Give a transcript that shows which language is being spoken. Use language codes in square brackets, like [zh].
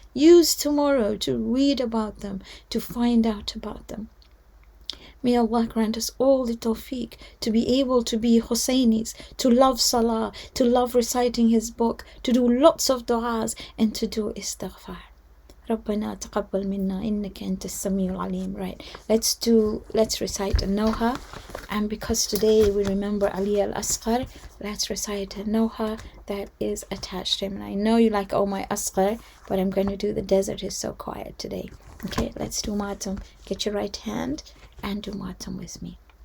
[en] Use tomorrow to read about them, to find out about them. May Allah grant us all the tawfiq to be able to be Hussainis, to love salah, to love reciting his book, to do lots of du'as, and to do istighfar. [ar] ربنا تقبل منا إنك أنت السميع العليم. [en] Right, let's recite a Noha, and because today we remember Ali al-Asghar, let's recite a Noha that is attached to him. And I know you like oh my Asghar, but I'm going to do the desert is so quiet today. Okay, let's do Matam. Get your right hand and do Matam with me.